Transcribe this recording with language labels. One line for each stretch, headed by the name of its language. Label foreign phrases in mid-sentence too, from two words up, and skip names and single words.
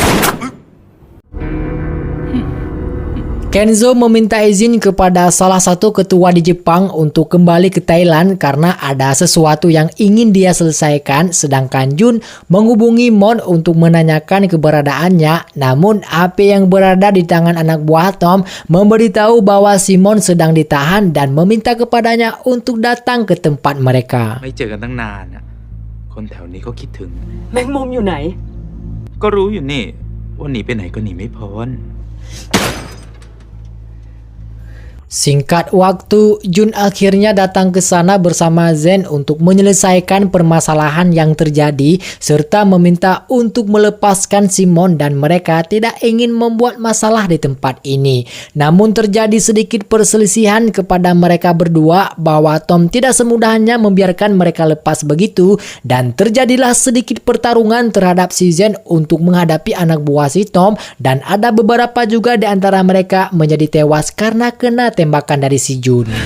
Indonesian: Kenzo meminta izin kepada salah satu ketua di Jepang untuk kembali ke Thailand karena ada sesuatu yang ingin dia selesaikan, sedangkan Jun menghubungi Mon untuk menanyakan keberadaannya. Namun HP yang berada di tangan anak buah Tom memberitahu bahwa Simon sedang ditahan dan meminta kepadanya untuk datang ke tempat mereka.
Thai: ไม่เจอกันตั้งนานอะคนแถวนี้ก็คิดถึง แมงมุมอยู่ไหน ก็รู้อยู่นี่ว่าหนีไปไหนก็หนีไม่พ้น
Indonesian: Singkat waktu, Jun akhirnya datang ke sana bersama Zen untuk menyelesaikan permasalahan yang terjadi serta meminta untuk melepaskan Simon dan mereka tidak ingin membuat masalah di tempat ini. Namun terjadi sedikit perselisihan kepada mereka berdua bahwa Tom tidak semudahnya membiarkan mereka lepas begitu dan terjadilah sedikit pertarungan terhadap si Zen untuk menghadapi anak buah si Tom dan ada beberapa juga di antara mereka menjadi tewas karena kena tembakan dari si Jun.